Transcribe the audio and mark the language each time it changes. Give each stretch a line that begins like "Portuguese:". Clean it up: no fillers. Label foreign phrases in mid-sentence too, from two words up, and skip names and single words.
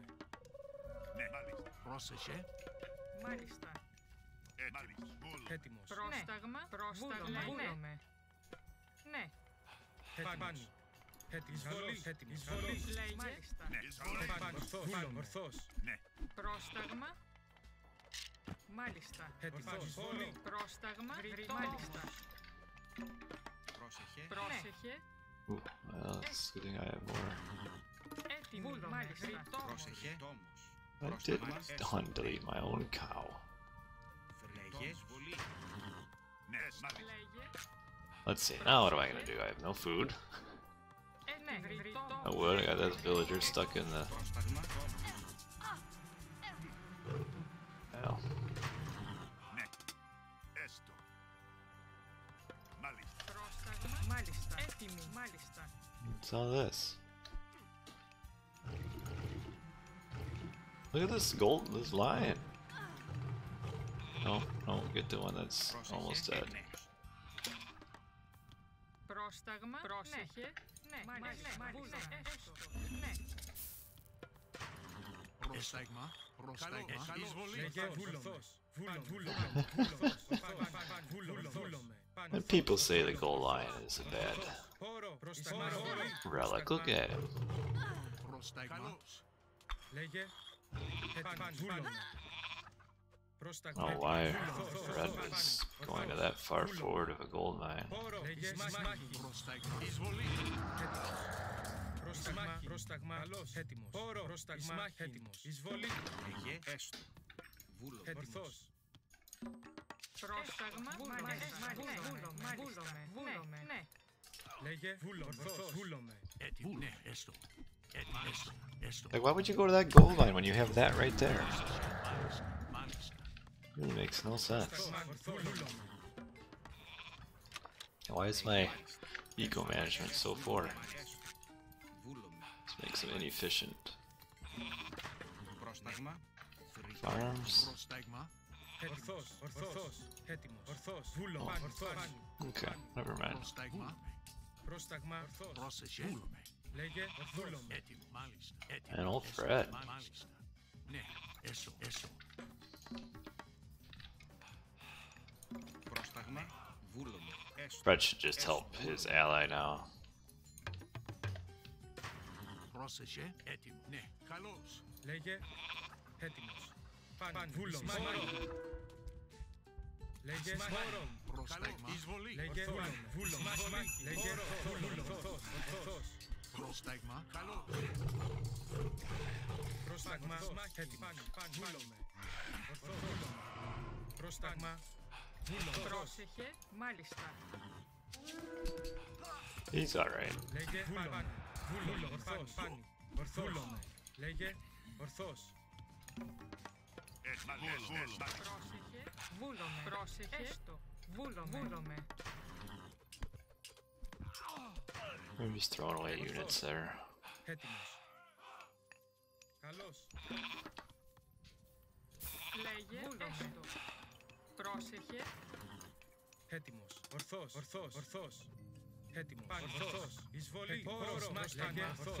Greek: Ναι, μάλιστα. Πρόσεχε, Μάλιστα. Μάλιστα. Έτοιμος. Πρόσταγμα. Πρόσταγμα. Βούλομαι. Ναι. Πάνω. Έτοιμος. Έτοιμος. Λέγε. Μάλιστα. Ναι, εισβολή. Ορθός. Ναι, Πρόσταγμα. Μάλιστα. Έτοιμος. Πρόσταγμα. Μάλιστα. πρόσεχε, Πρόσεχε.
English: Ooh, well, it's a good thing I have more.
Greek: Έτοιμη. Μάλιστα. πρόσεχε, τόμος.
English: I didn't delete my own cow.
Greek: Λέγε, εισβολή. ναι, μάλιστα. Λέγε.
English: Let's see, now what am I gonna do? I have no food.
Greek: Ναι.
English: No wood, I got that villager stuck in the...
Greek: Πρόσταγμα, τόμος.
English: Well,
Greek: Ναι, έστω. Μάλιστα. Πρόσταγμα. Μάλιστα. Έτοιμη. Μάλιστα.
English: what's all this? Look at this lion. No, get the one that's almost dead.
Greek: Ναι. Πρόσταγμα. Πρόσεχε. Ναι. Μάλιστα. Έστω. Ναι. Πρόσταγμα, πρόσταγμα, Λέγε, ορθός. Βούλομαι.
English: When people say the gold lion is a bad
Greek: Πρόσταγμα,
English: relic, look at him.
Greek: πρόσταγμα, λέγε, βούλομαι. Πρόσταγμα,
English: Oh, why Fred was going to that far forward of a gold mine.
Greek: λέγε, σμάχη. πρόσταγμα, εισβολή. Πρόσταγμα, έτοιμος. Πρόσταγμα, έτοιμος. Εισβολή, Λέγε, έστω. Βούλομαι. ορθός. Πρόσταγμα. Μάλιστα. Βούλομαι. Ναι. Λέγε, ορθός. Βούλομαι. Έτοιμο, ναι, έστω. Έτοιμο, έστω.
English: Like, why would you go to that gold mine when you have that right there?
Greek: Μάλιστα.
English: Really makes no sense.
Greek: Βούλομαι.
English: Why is my eco management so poor?
Greek: Βούλομαι.
English: This makes them inefficient.
Greek: Πρόσταγμα.
English: Farms.
Greek: Πρόσταγμα. Ορθός. Έτοιμος. Ορθός. Βούλομαι.
English: Okay, never mind.
Greek: Πρόσταγμα. Πρόσταγμα, Πρόσεχε. Βούλομαι. λέγε, βούλομαι. Έτοιμο, μάλιστα.
English: And old Fred.
Greek: Μάλιστα. Ναι, έστω. Πρόσταγμα. Βούλομαι. Έστω.
English: Fred should just help his ally now.
Greek: Πρόσεχε. Έτοιμο. Ναι, καλώς. Λέγε, έτοιμος. Βούλομαι. Λέγε, Πρόσταγμα. Εισβολή. λέγε, βούλομαι. Λέγε, ορθός. Πρόσταγμα. Καλώς. Πρόσταγμα, έτοιμος. Βούλομαι. Πρόσταγμα, βούλομαι. Πρόσεχε. Μάλιστα.
English: He's alright.
Greek: Λέγε, βούλομαι. Ορθός. Βούλομαι. Λέγε, ορθός. Πρόσεχε. Βούλομαι. Πρόσεχε. Έστω. Βούλομαι.
English: I'm just throwing away units there.
Greek: Έτοιμος. Καλώς. Λέγε. Έστω. Πρόσεχε. Έτοιμος. Ορθός. Έτοιμος. Ορθός. Εισβολή. Πόρος. Λέγε. Ορθός.